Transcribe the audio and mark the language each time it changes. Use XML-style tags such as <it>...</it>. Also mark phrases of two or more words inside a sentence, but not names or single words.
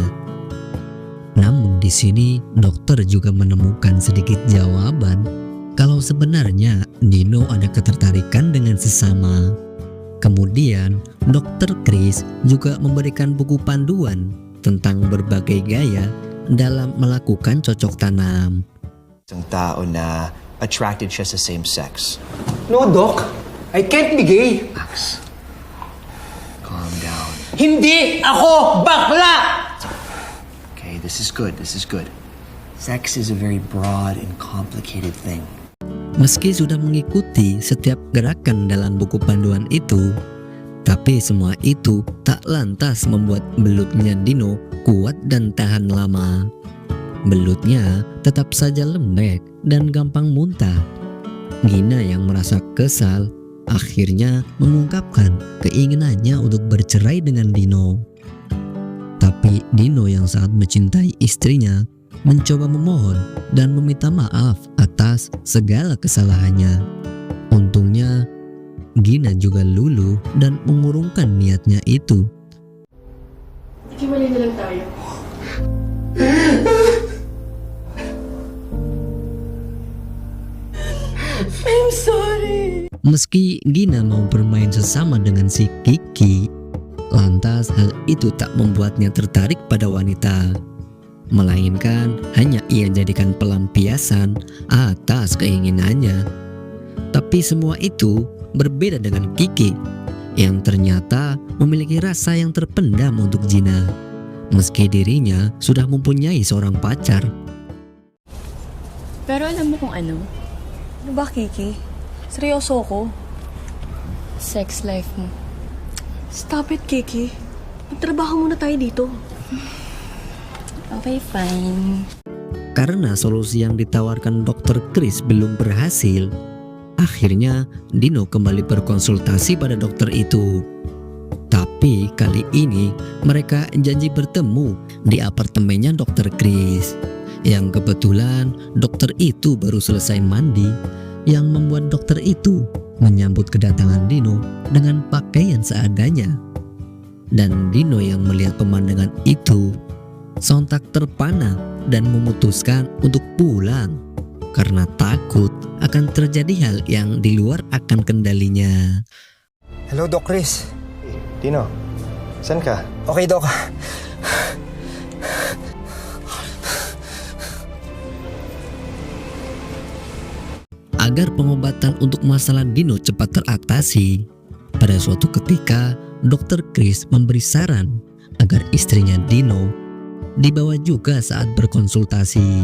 <id>Namun di sini dokter juga menemukan sedikit jawaban kalau sebenarnya Dino ada ketertarikan dengan sesama. Kemudian dokter Chris juga memberikan buku panduan tentang berbagai gaya dalam melakukan cocok tanam.</id> <tl>Isang tao na attracted siya sa</tl> <en>same sex. No, Doc. I can't be gay. Max, calm down.</en> <tl>Hindi ako bakla!</tl> <en>Okay, this is good. This is good. Sex is a very broad and complicated thing.</en> <id>Meski sudah mengikuti setiap gerakan dalam buku panduan itu, tapi semua itu tak lantas membuat belutnya Dino kuat dan tahan lama. Belutnya tetap saja lembek dan gampang muntah. Gina yang merasa kesal akhirnya mengungkapkan keinginannya untuk bercerai dengan Dino. Tapi Dino yang sangat mencintai istrinya mencoba memohon dan meminta maaf atas segala kesalahannya. Untungnya Gina juga luluh dan mengurungkan niatnya itu.</id> <tl>Hiwalay na lang tayo.</tl> <en>I'm sorry.</en> <id>Meski Gina mau bermain sesama dengan si Kiki, lantas hal itu tak membuatnya tertarik pada wanita, melainkan hanya ia jadikan pelampiasan atas keinginannya. Tapi semua itu berbeda dengan Kiki yang ternyata memiliki rasa yang terpendam untuk Gina, meski dirinya sudah mempunyai seorang pacar.</id> <tl>Pero alam mo kung ano? Ano ba, Kiki? Seryoso ko.</tl> <en>Sex life mo. Stop it, Kiki.</en> <tl>Magtrabaho muna tayo dito.</tl> <en>Okay, fine.</en> <id>Karena solusi yang ditawarkan Dr. Chris belum berhasil, akhirnya Dino kembali berkonsultasi pada dokter itu. Tapi kali ini mereka janji bertemu di apartemennya Dr. Chris. Yang kebetulan dokter itu baru selesai mandi, yang membuat dokter itu menyambut kedatangan Dino dengan pakaian seadanya. Dan Dino yang melihat pemandangan itu sontak terpana dan memutuskan untuk pulang karena takut akan terjadi hal yang di luar akan kendalinya.</id> <en>Hello, Doc Chris.</en> <tl>Dino, saan ka?</tl> <en>Okay, Doc.</en> <id>Agar pengobatan untuk masalah Dino cepat teratasi, pada suatu ketika Dr. Chris memberi saran agar istrinya Dino dibawa juga saat berkonsultasi.</id>